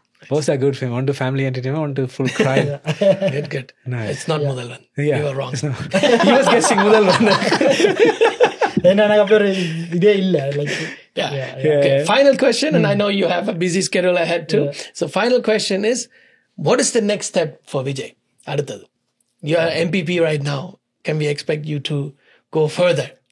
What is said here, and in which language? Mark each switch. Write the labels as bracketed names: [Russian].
[English] Both are good film. One to family entertainment, one to full crime. Good. Nice. It's not Mudhalvan. Yeah. You are wrong. He was guessing Mudhalvan. [Tamil] ஏன்னா எனக்கு அப்படி ஒரு இதே இல்லை like [English] Okay. Final question, and I know you have a busy schedule ahead too. So final question is, what is the next step for Vijay? அடுத்தது, you are MPP right now. Can we expect you to go further?